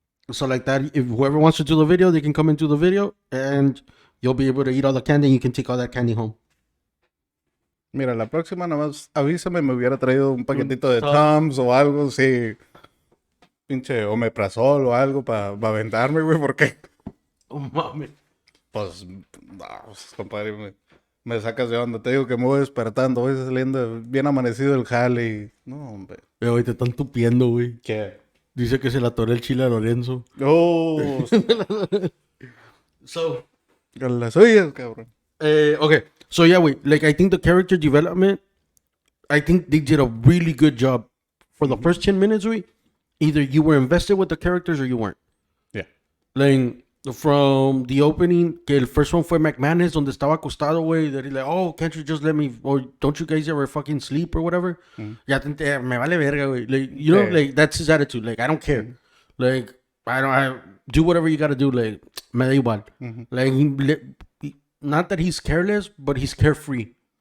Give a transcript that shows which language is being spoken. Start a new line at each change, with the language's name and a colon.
English: So like that, if whoever wants to do the video, they can come and do the video, and you'll be able to eat all the candy and you can take all that candy home.
Spanish: Mira, la próxima nomás avísame, me hubiera traído un paquetito de Tums o algo, sí. Pinche omeprazol o algo para aventarme, güey, porque... Oh, mami. Pues, compadre, me sacas de onda. Te digo que me voy despertando, voy saliendo bien amanecido el jale y... No, hombre. Güey, te están tupiendo, güey. ¿Qué? Dice que se la atoró el chile a Lorenzo. Oh,
English: So...
Spanish: con las suyas, cabrón.
English: Okay. So yeah, wait. Like, I think the character development, I think they did a really good job for the first 10 minutes, güey. Either you were invested with the characters or you weren't. Yeah. Like, from the opening,
Spanish: que el
English: first one
Spanish: fue McManus, donde estaba acostado, güey.
English: That he's like, oh, can't you just let me, or don't you guys ever fucking sleep or whatever?
Spanish: Ya me vale verga, güey.
English: Like, you know, like, that's his attitude. Like, I don't care. Like, I do whatever you gotta do. Like,
Spanish: me da igual.
English: Like, not that he's careless, but he's carefree.